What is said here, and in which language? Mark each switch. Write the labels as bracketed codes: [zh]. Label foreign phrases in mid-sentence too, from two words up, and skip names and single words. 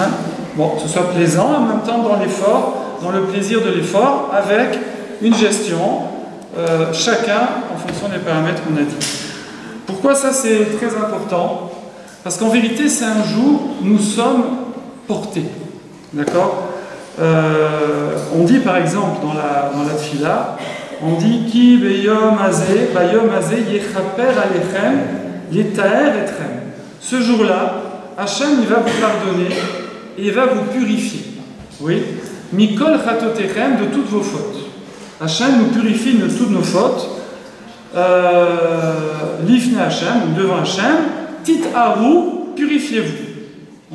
[fr] Bon, que ce soit plaisant, en même temps dans l'effort, dans le plaisir de l'effort, avec une gestion, chacun en fonction des paramètres qu'on a dit. Pourquoi ça c'est très important? Parce qu'en vérité c'est un jour où nous sommes portés. D'accord? On dit par exemple dans la tfila, on dit [he] כי ביום הזה ביום הזה יכפר עליכם לטהר אתכם. [fr] Ce jour-là, Hachem il va vous pardonner et il va vous purifier. Oui? [he] מכל חטאתיכם, [fr] de toutes vos fautes. Hachem nous purifie de toutes nos fautes. [he] לפני השם, [fr] devant Hachem, [he] תטהרו, [fr] purifiez-vous.